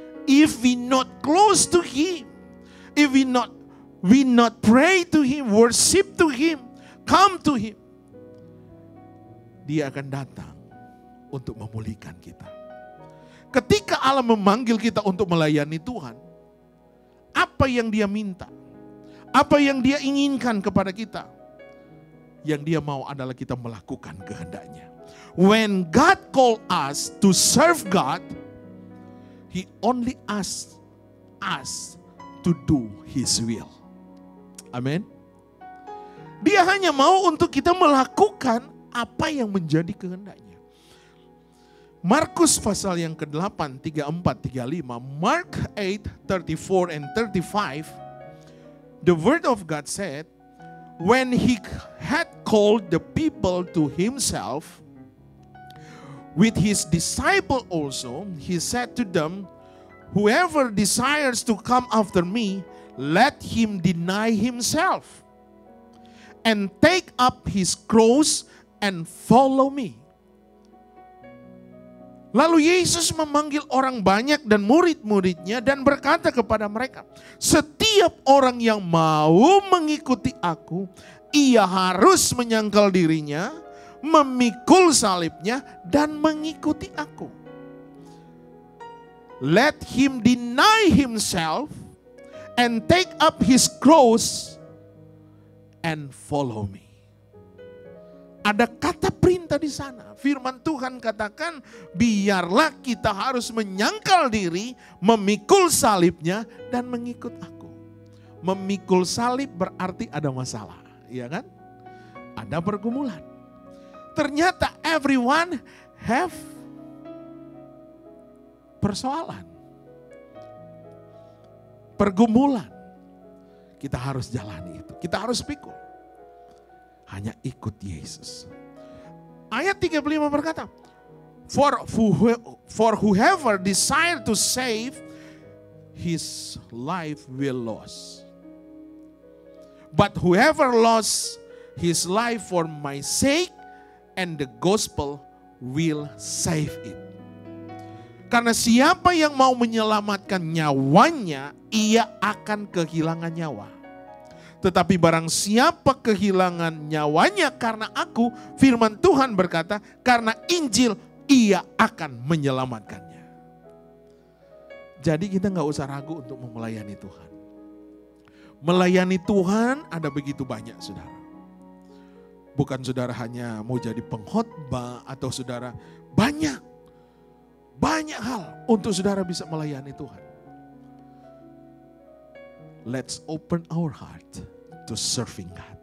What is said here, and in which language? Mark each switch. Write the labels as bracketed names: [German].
[English] If we not close to Him, if we not pray to Him, worship to Him, come to Him, [Indonesian] Dia akan datang untuk memulihkan kita. Ketika Allah memanggil kita untuk melayani Tuhan, apa yang Dia minta? Apa yang Dia inginkan kepada kita? Yang Dia mau adalah kita melakukan kehendaknya. [English] When God called us to serve God, He only asks us to do His will. [Indonesian] Amin. Dia hanya mau untuk kita melakukan apa yang menjadi kehendaknya. Markus pasal yang ke-8, 34, 35. [English] Mark 8, 34 and 35. The word of God said, when He had called the people to Himself, with His disciple also, He said to them, whoever desires to come after me, let him deny himself and take up his cross and follow me. [Indonesian] Lalu Yesus memanggil orang banyak dan murid-muridnya dan berkata kepada mereka, setiap orang yang mau mengikuti aku, ia harus menyangkal dirinya, memikul salibnya dan mengikuti aku. [English] Let him deny himself and take up his cross and follow me. [Indonesian] Ada kata perintah kita di sana. Firman Tuhan katakan, biarlah kita harus menyangkal diri, memikul salibnya, dan mengikut aku. Memikul salib berarti ada masalah, ya kan? Ada pergumulan. Ternyata [English] everyone have [Indonesian] persoalan, pergumulan. Kita harus jalani itu, kita harus pikul. Hanya ikut Yesus. Ayat 35 berkata, [English] For whoever desire to save his life will lose. But whoever lost his life for my sake and the gospel will save it. [Indonesian] Karena siapa yang mau menyelamatkan nyawanya, ia akan kehilangan nyawa. Tetapi barang siapa kehilangan nyawanya karena aku, firman Tuhan berkata, karena Injil ia akan menyelamatkannya. Jadi kita gak usah ragu untuk melayani Tuhan. Melayani Tuhan ada begitu banyak, saudara. Bukan saudara hanya mau jadi pengkhotbah atau saudara banyak hal untuk saudara bisa melayani Tuhan. [English] Let's open our heart to serving God.